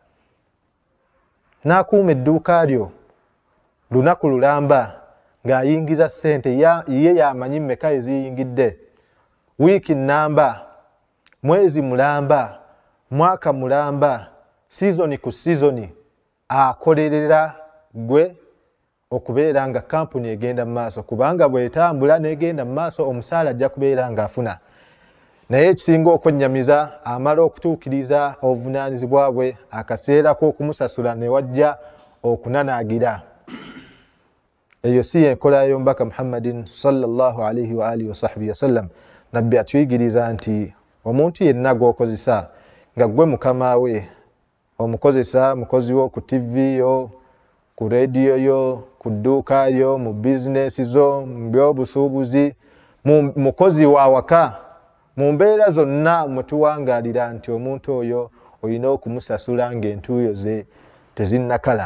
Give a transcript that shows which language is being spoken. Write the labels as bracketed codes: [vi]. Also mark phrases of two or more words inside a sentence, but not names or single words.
[lg] N'akuuma edduuka lyo lunaku lulamba ng'ayingiza ssente, ye yamanyi mmeka eziyingidde, wiiki nnamba, mwezi mulamba, mwaka mulamba, sizoni ku sizoni, akolerera gwe okubeera nga kampuni egenda mu maaso, kubanga bw'etambula n'egenda mu maaso omusaala ajja kubeera ng'afuna. Naye ekisinga okwennyamiza amala okutuukiriza obuvunaanyizibwa bwe, akaseera k'okumusasula ne wajja okunanaagira. Eyo si enkola y'omubaka Muhammadin [ar] صلى الله عليه وعلى آله وصحبه وسلم. [lg] Nabbi atuyigiriza nti omuntu yenna gw'okozesa nga gwe mukama we, omukozesa mukozi wo ku TV yo, ku radio yo, ku dduuka yo, mu bizinesi zo, mu byobusuubuzi, mukozi wa waka, mu mbeera zonna mutuwangaalira nti omuntu oyo olina okumusasula ng'entuuyo ze tezinnakala.